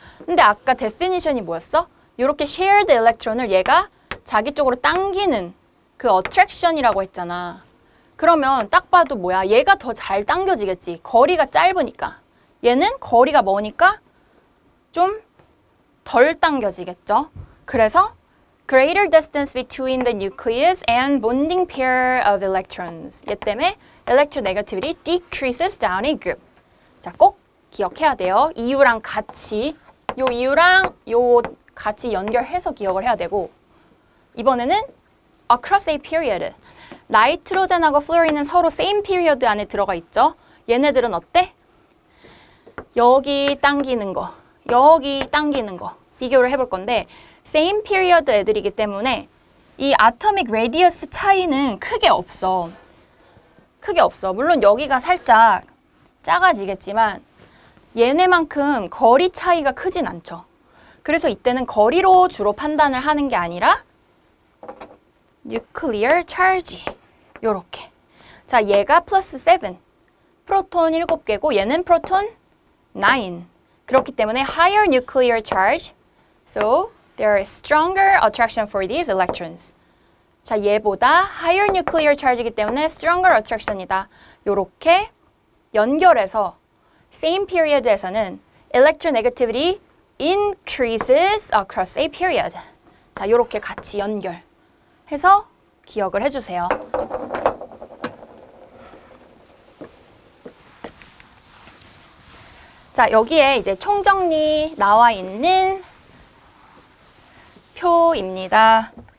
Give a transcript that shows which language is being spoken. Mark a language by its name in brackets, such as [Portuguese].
[Korean] 근데 아까 definition이 뭐였어? 이렇게 shared electron을 얘가 자기 쪽으로 당기는 그 attraction이라고 했잖아. 그러면 딱 봐도 뭐야? 얘가 더 잘 당겨지겠지. 거리가 짧으니까. 얘는 거리가 머니까 좀 덜 당겨지겠죠. 그래서 [English] greater distance between the nucleus and bonding pair of electrons. [Korean] 얘 때문에 [English] electronegativity decreases down a group. [Korean] 자, 꼭 기억해야 돼요. 이유랑 같이 요 이유랑 요 같이 연결해서 기억을 해야 되고 이번에는 [English] across a period. [Korean] 나이트로젠하고 플로린은 서로 same period 안에 들어가 있죠. 얘네들은 어때? 여기 당기는 거, 여기 당기는 거 비교를 해볼 건데 same period 애들이기 때문에 이 atomic radius 차이는 크게 없어. 크게 없어. 물론 여기가 살짝 작아지겠지만 얘네만큼 거리 차이가 크진 않죠. 그래서 이때는 거리로 주로 판단을 하는 게 아니라 nuclear charge 요렇게. 자, 얘가 플러스 7 프로톤 7개고 얘는 프로톤 9 그렇기 때문에 [English] higher nuclear charge so there is stronger attraction for these electrons. [Korean] 자, 얘보다 higher nuclear charge이기 때문에 stronger attraction이다. 요렇게 연결해서 [English] same period에서는 electronegativity increases across a period. [Korean] 자, 요렇게 같이 연결해서 기억을 해주세요. 자, 여기에 이제 총정리 나와 있는 표입니다.